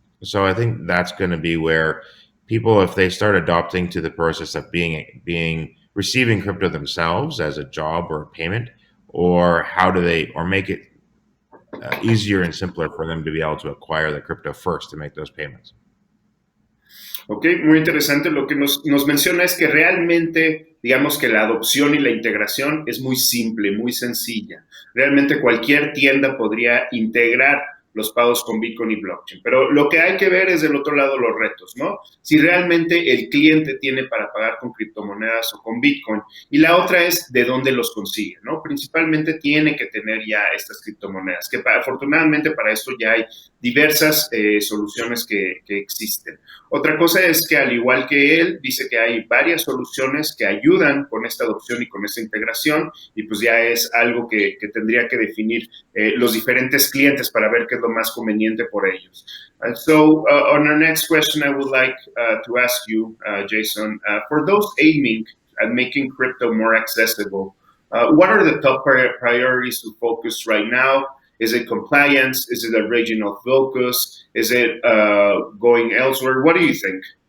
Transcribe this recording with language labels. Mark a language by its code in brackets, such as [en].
[en] So I think that's going to be where people, if they start adopting to the process of being receiving crypto themselves as a job or a payment, or how do they, or make it easier and simpler for them to be able to acquire the crypto first to make those payments. [es] Ok, muy interesante. Lo que nos menciona es que realmente, digamos que la adopción y la integración es muy simple, muy sencilla. Realmente cualquier tienda podría integrar los pagos con Bitcoin y blockchain. Pero lo que hay que ver es del otro lado los retos, ¿no? Si realmente el cliente tiene para pagar con criptomonedas o con Bitcoin. Y la otra es de dónde los consigue, ¿no? Principalmente tiene que tener ya estas criptomonedas, que afortunadamente para esto ya hay diversas soluciones que existen. Otra cosa es que al igual que él, dice que hay varias soluciones que ayudan con esta adopción y con esta integración, y pues ya es algo que tendría que definir los diferentes clientes para ver qué es lo más conveniente por ellos. [en] On our next question, I would like to ask you, Jason, for those aiming at making crypto more accessible, what are the top priorities to focus right now? Is it compliance? Is it a regional focus? Is it going elsewhere? What do you think?